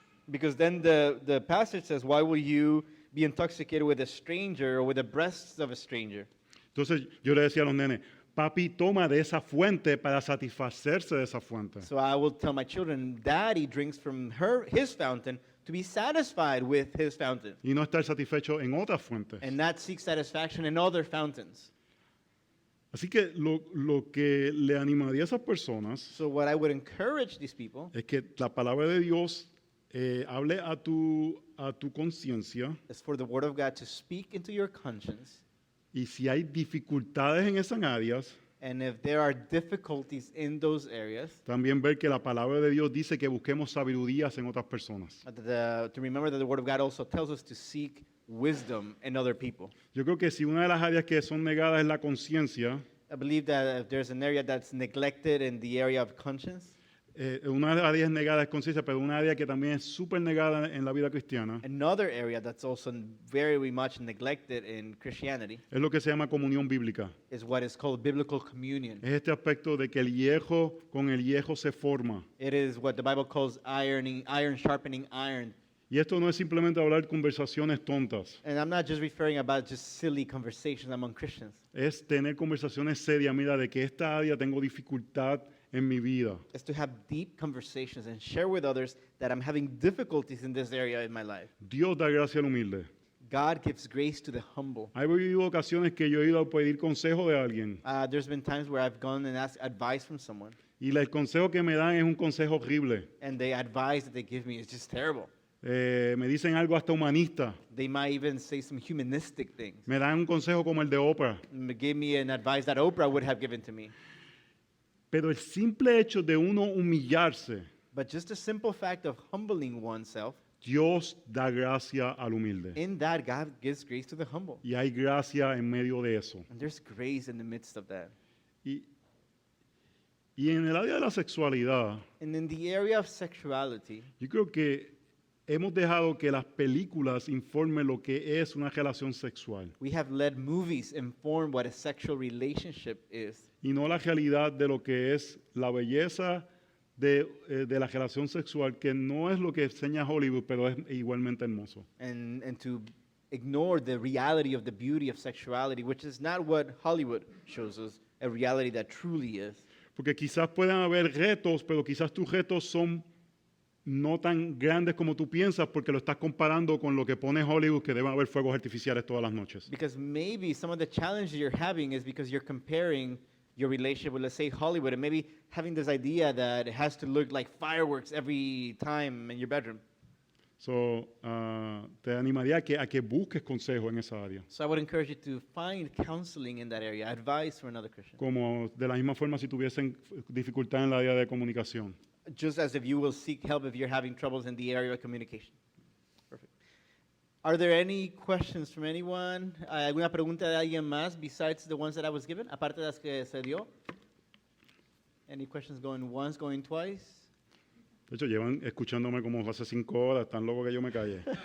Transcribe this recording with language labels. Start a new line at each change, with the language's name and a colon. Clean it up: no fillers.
English: Because then the passage says, why will you be intoxicated with a stranger or with the breasts of a stranger?
Spanish: Entonces yo le decía a los nenes, papi toma de esa fuente para satisfacerse de esa fuente.
English: So I will tell my children, Daddy drinks from his fountain to be satisfied with his fountain
Spanish: Y no estar satisfecho en otras fuentes.
English: and not seek satisfaction in other fountains.
Spanish: Así que lo que le animaría a esas personas
English: So what I would encourage these people
Spanish: es que la palabra de Dios hable a tu conciencia,
English: is for the word of God to speak into your conscience.
Spanish: y si hay dificultades en esas áreas,
English: And if there are difficulties in those areas,
Spanish: también ver que la palabra de Dios dice que busquemos sabidurías en otras personas.
English: to remember that the word of God also tells us to seek wisdom in other people.
Spanish: Yo creo que si una de las áreas que son negadas es la conciencia,
English: I believe that if there's an area that's neglected in the area of conscience,
Spanish: una de las áreas negadas es conciencia, pero una área que también es súper negada en la vida cristiana
English: another area that's also very much neglected in Christianity
Spanish: es lo que se llama comunión bíblica.
English: is what is called biblical communion.
Spanish: Es este aspecto de que el hierro con el hierro se forma.
English: It is what the Bible calls iron sharpening iron.
Spanish: Y esto no es simplemente hablar conversaciones tontas,
English: And I'm not just referring about just silly conversations among Christians.
Spanish: es tener conversaciones serias, mira, de que esta área tengo dificultad en mi vida.
English: It's to have deep conversations and share with others that I'm having difficulties in this area in my life.
Spanish: Dios da gracia al humilde.
English: God gives grace to the humble.
Spanish: Hay habido ocasiones que yo he ido a pedir consejo de alguien
English: There's been times where I've gone and asked advice from someone,
Spanish: y el consejo que me dan es un consejo horrible.
English: and the advice that they give me is just terrible.
Spanish: Me dicen algo hasta humanista.
English: They might even say some humanistic things.
Spanish: Me dan un consejo como el de Oprah.
English: Give me an advice that Oprah would have given to me.
Spanish: Pero el simple hecho de uno humillarse,
English: But just the simple fact of humbling oneself,
Spanish: Dios da gracia al humilde.
English: in that God gives grace to the humble.
Spanish: Y hay gracia en medio de eso.
English: And there's grace in the midst of that.
Spanish: Y, Y en el área de la sexualidad,
English: And in the area of sexuality,
Spanish: yo creo que hemos dejado que las películas informen lo que es una relación sexual
English: we have let movies inform what a sexual relationship is,
Spanish: y no la realidad de lo que es la belleza de la relación sexual, que no es lo que enseña Hollywood, pero es igualmente hermoso.
English: and to ignore the reality of the beauty of sexuality, which is not what Hollywood shows us, a reality that truly is.
Spanish: Porque quizás puedan haber retos, pero quizás tus retos son no tan grandes como tú piensas, porque lo estás comparando con lo que pone Hollywood, que deben haber fuegos artificiales todas las noches.
English: Because maybe some of the challenges you're having is because you're comparing your relationship with, let's say, Hollywood, and maybe having this idea that it has to look like fireworks every time in your bedroom.
Spanish: So, te animaría a que busques consejo en esa área.
English: So I would encourage you to find counseling in that area, advice for another Christian.
Spanish: Como de la misma forma si tuviesen dificultad en la área de comunicación.
English: Just as if you will seek help if you're having troubles in the area of communication. Perfect. Are there any questions from anyone?
Spanish: ¿Alguna pregunta de alguien más
English: besides the ones that I was given?
Spanish: Aparte de las que se dio?
English: Any questions going once, going twice?
Spanish: De hecho, llevan escuchándome como hace 5 horas, tan loco que yo me callé.